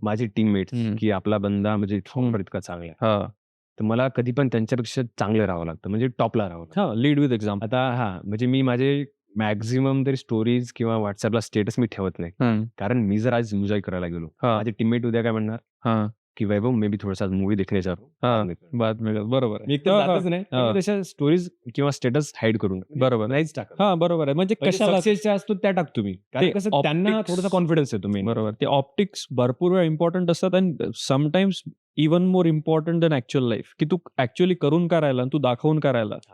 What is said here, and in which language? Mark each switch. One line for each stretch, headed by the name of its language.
Marathi: माझे टीममेट्स, की आपला बंदा म्हणजे फाउंडर इतका चांगला आहे. हां. तर मला कधी पण त्यांच्यापेक्षा चांगलं राहावं लागतं. म्हणजे टॉपला राहावं लागतं. हां,
English: Lead with example.
Marathi: आता म्हणजे मी माझे मॅक्सिमम तरी स्टोरीज किंवा WhatsAppला स्टेटस मी ठेवत नाही. कारण मी जर आज एन्जॉय करायला गेलो, हां. माझे टीममेट उद्या काय म्हणणार, हां.
Hindi: की वैभव मे बी थोडासा मूवी देखने जा रहा हूं.
Marathi: हां.
Hindi: बाद में
Marathi: बरोबर आहे. मी एकतर जातच नाही. पण मी तशा स्टोरीज किंवा स्टेटस हाईड करून बरोबर. नाहीच टाकत. हां, बरोबर आहे. म्हणजे कशाला सक्सेसच्या असतो त्या टाकतो मी. कारण कसं त्यांना optics- थोडासा कॉन्फिडन्स येतो मेन. बरोबर. ते ऑप्टिक्स भरपूर वेळा इम्पॉर्टंट असतात आणि
English: sometimes even more important than actual life,
Marathi: की तू ॲक्चुअली करून काय राहिला आणि तू दाखवून काय राहिला.